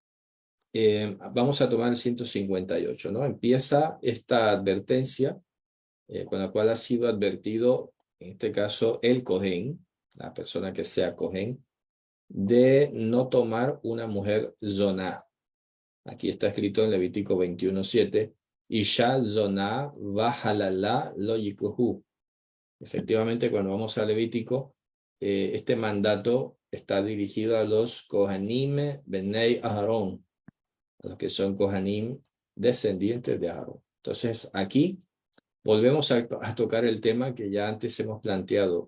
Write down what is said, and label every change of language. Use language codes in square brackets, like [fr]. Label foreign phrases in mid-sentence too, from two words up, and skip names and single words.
[es] Vamos a tomar el 158, ¿no? Empieza esta advertencia con la cual ha sido advertido, en este caso, el Cohen, la persona que sea Cohen, de no tomar una mujer zoná. Aquí está escrito en Levítico 21:7, [he] אשה זנה וחללה לא יקחו. [es] Efectivamente, cuando vamos a Levítico, este mandato está dirigido a los [he] כהנים בני אהרן, [es] a los que son Kohanim descendientes de Aarón. Entonces, aquí volvemos a tocar el tema que ya antes hemos planteado.